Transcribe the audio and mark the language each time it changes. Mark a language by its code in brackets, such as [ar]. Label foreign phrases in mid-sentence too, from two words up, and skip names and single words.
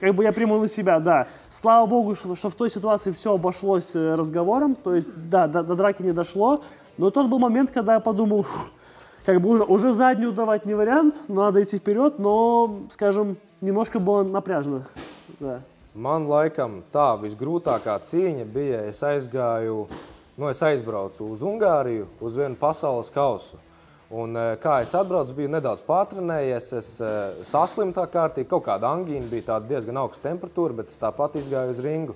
[ru] Как бы я приму на себя, да. Слава богу, что в той ситуации все обошлось разговором, то есть, да, до драки не дошло. Но тот был момент, когда я подумал, как бы уже заднюю давать не вариант, надо идти вперед, но, скажем, немножко было напряжно, да. [lv] Man laikam tā visgrūtākā cīņa bija, es aizbraucu uz Ungāriju, uz vienu pasaules kausu. Un kā es atbraucu, biju nedaudz pārtrenējies, es saslimu tā kārtīgi, kaut kāda angīna, bija tāda diezgan augsta temperatūra, bet es tāpat izgāju uz ringu.